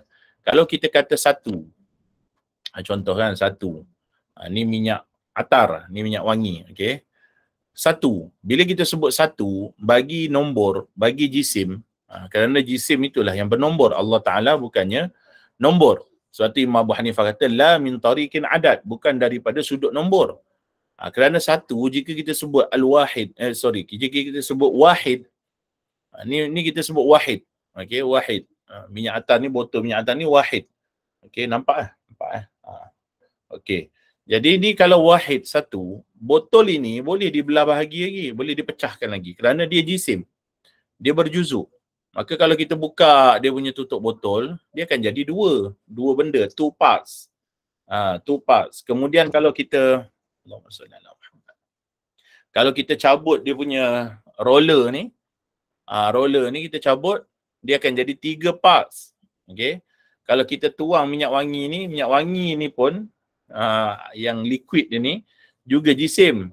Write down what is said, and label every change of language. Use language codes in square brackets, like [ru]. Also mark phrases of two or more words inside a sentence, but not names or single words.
[ms] Kalau kita kata satu, contoh kan satu, ni minyak atar, ni minyak wangi, okey. Satu, bila kita sebut satu, bagi nombor, bagi jisim, kerana jisim itulah yang bernombor, Allah Ta'ala bukannya nombor. Suatu Imam Abu Hanifah kata, [ar] لا من طريق عدد, [ms] bukan daripada sudut nombor. Kerana satu, jika kita sebut al-wahid, jika kita sebut wahid, ni kita sebut wahid. Okey, wahid. Minyak atar ni, botol minyak atar ni wahid. Okey, nampak? Nampak? Okey. Jadi ni kalau wahid satu, botol ini boleh dibelah bahagi lagi, boleh dipecahkan lagi kerana dia jisim. Dia berjuzuk. Maka kalau kita buka dia punya tutup botol, dia akan jadi dua benda, [en] two parts. Two parts. [ms] Kemudian kalau kita kalau kita cabut dia punya roller ni kita cabut, dia akan jadi 3 parts. Okey. Kalau kita tuang minyak wangi ni pun yang liquid dia ni juga jisim.